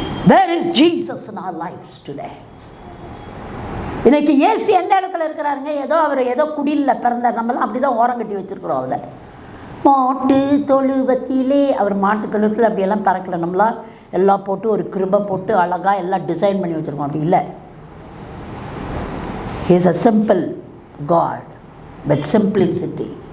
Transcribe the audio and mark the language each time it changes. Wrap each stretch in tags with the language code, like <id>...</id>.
<en>Where is Jesus in our lives today?</en> <ta>இன்னைக்கு இயேசு எந்த இடத்துல இருக்கிறாருங்க? ஏதோ குடியில் பிறந்தார். நம்மளாம் அப்படி தான் ஓரம் கட்டி வச்சுருக்குறோம். அவரை மாட்டு தொழுவத்திலே, அவர் மாட்டு தொழுவத்தில் அப்படியெல்லாம் பறக்கலை. நம்மளாம் எல்லாம் போட்டு ஒரு கிருபை போட்டு அழகாக எல்லாம் டிசைன் பண்ணி வச்சுருக்கோம். அப்படி இல்லை.</ta> <en>He is a simple God with simplicity.</en>